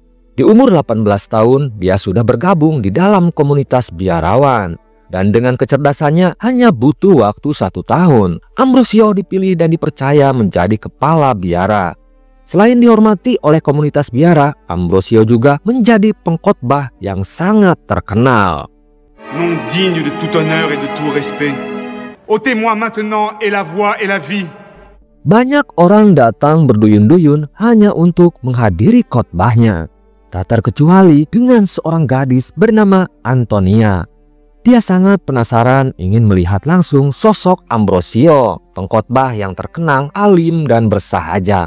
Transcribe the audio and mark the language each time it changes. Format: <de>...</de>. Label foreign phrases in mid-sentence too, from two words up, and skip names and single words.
<id>Di umur 18 tahun, dia sudah bergabung di dalam komunitas biarawan. Dan dengan kecerdasannya hanya butuh waktu 1 tahun, Ambrosio dipilih dan dipercaya menjadi kepala biara. Selain dihormati oleh komunitas biara, Ambrosio juga menjadi pengkhotbah yang sangat terkenal.</id> <fr>Non digne de tout honneur et de tout respect. Ôtez-moi maintenant et la voix et la vie.</fr> <id>Banyak orang datang berduyun-duyun hanya untuk menghadiri khotbahnya. Tak terkecuali dengan seorang gadis bernama Antonia. Dia sangat penasaran ingin melihat langsung sosok Ambrosio, pengkhotbah yang terkenal, alim dan bersahaja.</id>